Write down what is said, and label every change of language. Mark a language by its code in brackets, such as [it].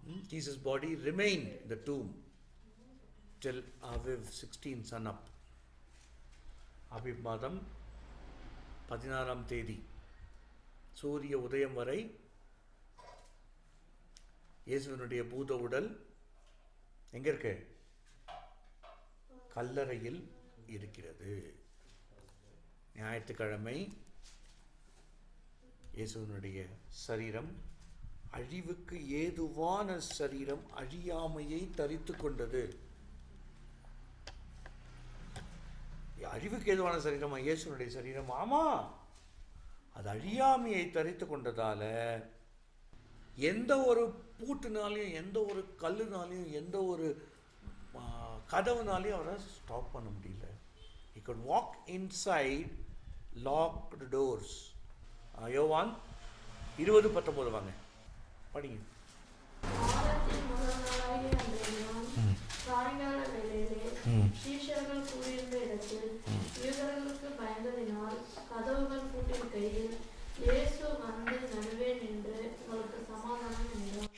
[en] Jesus' body remained in the tomb till Aviv 16 sun up. [ta] அபிப் மாதம் 16ஆம் தேதி சூரிய உதயம் வரை இயேசுவினுடைய பூத உடல் எங்கே இருக்கு? கல்லறையில் இருக்கிறது. ஞாயிற்றுக்கிழமை இயேசுவினுடைய சரீரம், அழிவுக்கு ஏதுவான சரீரம், அழியாமையை தரித்து கொண்டது. அழிவுக்கு ஏதுவான சரீரமா இயேசுனுடைய சரீரம்? ஆமாம், அது அழியாமையை தரித்து கொண்டதால எந்த ஒரு பூட்டுனாலையும், எந்த ஒரு கல்லுனாலையும், எந்த ஒரு கதவுனாலே அவரை ஸ்டாப் பண்ண முடியல. [en] He could walk inside locked doors. [ta] யோவான் 20:19 வாங்க படிங்க. வாரத்தின் முதல் நாளாகிய அன்றைய நாள் சாயங்கால வேளையிலே சீஷர்கள் கூடியிருந்த இடத்தில் யூதர்களுக்கு பயந்ததினால் கதவுகள் பூட்டியிருக்கையில் இயேசு வந்து நடுவே நின்று உங்களுக்கு சமாதானம் என்றார்.